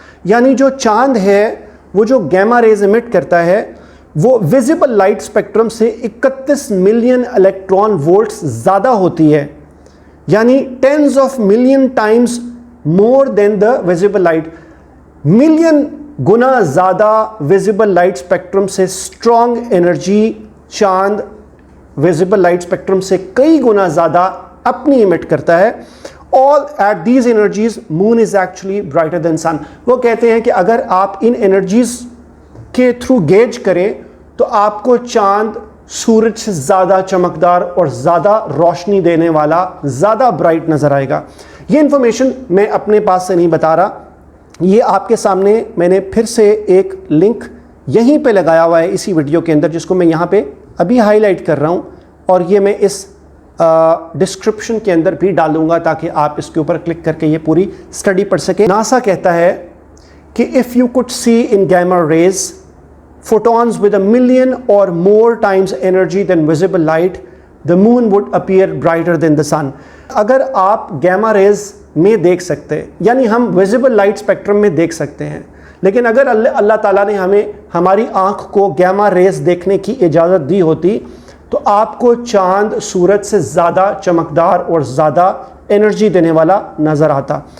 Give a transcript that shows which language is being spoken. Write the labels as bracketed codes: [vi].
[ur] یعنی جو چاند ہے وہ جو گیما ریز emit کرتا ہے وہ ویزیبل لائٹ اسپیکٹرم سے 31 ملین الیکٹران وولٹس زیادہ ہوتی ہے, یعنی [en] Tens of million times more than the visible light. [ur] Million گنا زیادہ ویزیبل لائٹ اسپیکٹرم سے اسٹرانگ انرجی چاند ویزیبل لائٹ اسپیکٹرم سے کئی گنا زیادہ اپنی ایمٹ کرتا ہے. [en] All at these energies moon is actually brighter than sun. [ur] وہ کہتے ہیں کہ اگر آپ ان انرجیز کے تھرو گیج کریں تو آپ کو چاند سورج سے زیادہ چمکدار اور زیادہ روشنی دینے والا, زیادہ برائٹ نظر آئے گا. یہ انفارمیشن میں اپنے پاس سے نہیں بتا رہا, یہ آپ کے سامنے میں نے پھر سے ایک لنک یہیں پہ لگایا ہوا ہے اسی ویڈیو کے اندر, جس کو میں یہاں پہ ابھی ہائی لائٹ کر رہا ہوں, اور یہ میں اس ڈسکرپشن کے اندر بھی ڈالوں گا تاکہ آپ اس کے اوپر کلک کر کے یہ پوری اسٹڈی پڑھ سکیں. ناسا کہتا ہے کہ [en] if you could see in gamma rays photons with a million or more times energy than visible light, the moon would appear brighter than the sun. [ur] اگر آپ گیما ریز میں دیکھ سکتے, یعنی ہم ویزیبل لائٹ اسپیکٹرم میں دیکھ سکتے ہیں, لیکن اگر اللہ تعالیٰ نے ہمیں ہماری آنکھ کو گیما ریز دیکھنے کی اجازت دی ہوتی تو آپ کو چاند سورج سے زیادہ چمکدار اور زیادہ انرجی دینے والا نظر آتا.